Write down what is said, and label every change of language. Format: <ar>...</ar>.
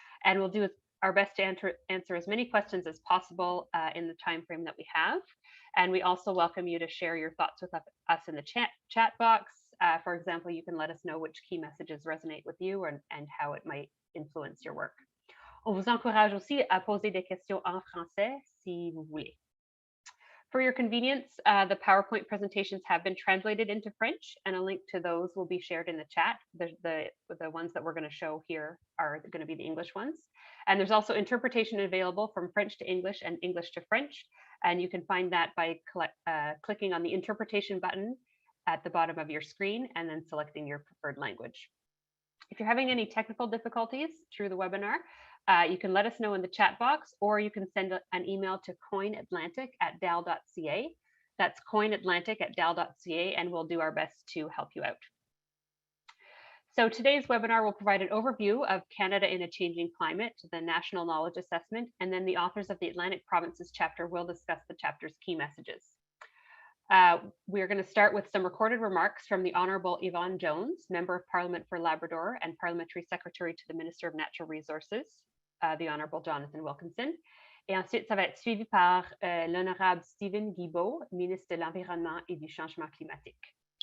<en>And we'll do our best to answer as many questions as possible in the time frame that we have. And we also welcome you to share your thoughts with us in the chat box. For example, you can let us know which key messages resonate with you and how it might influence your work.</en> <fr>On vous encourage aussi à poser des questions en français si vous voulez.</fr> <en>For your convenience, the PowerPoint presentations have been translated into French, and a link to those will be shared in the chat. The ones that we're going to show here are going to be the English ones. And there's also interpretation available from French to English and English to French. And you can find that by clicking on the interpretation button at the bottom of your screen and then selecting your preferred language. If you're having any technical difficulties through the webinar, you can let us know in the chat box, or you can send an email to coinatlantic@dal.ca. That's coinatlantic@dal.ca, and we'll do our best to help you out. So today's webinar will provide an overview of Canada in a Changing Climate, the National Knowledge Assessment, and then the authors of the Atlantic Provinces chapter will discuss the chapter's key messages. We're going to start with some recorded remarks from the Honourable Yvonne Jones, Member of Parliament for Labrador and Parliamentary Secretary to the Minister of Natural Resources, the Honourable Jonathan Wilkinson.</en> <fr>Et ensuite, ça va être suivi par l'Honorable Stephen Guilbeault, Ministre de l'Environnement et du Changement Climatique.</fr>